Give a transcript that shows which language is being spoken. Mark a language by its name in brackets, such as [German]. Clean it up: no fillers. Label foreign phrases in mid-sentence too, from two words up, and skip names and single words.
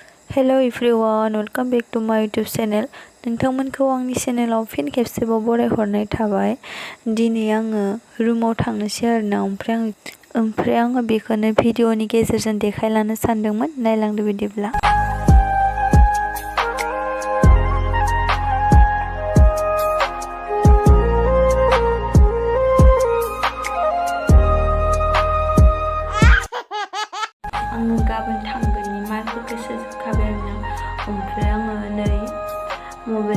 [English] Hello everyone, welcome back to my YouTube channel. [Bodo] नोंथांमोनखौ आंनि चेनेलाव फिन खेबसेबाव बरायहरनाय थाबाय। दिनै आङो रुमाव थांनोसै आरोना ओमफ्राय आङो बेखौनो भिडिअनि गेजेरजों देखायलांनो सानदोंमोन। नायलांदो बिदिब्ला। आङो गाबोन थांगोननि मालफोरखौ सोजोबखाबाय आरोना ओमफ्राय आङो नै मबाइल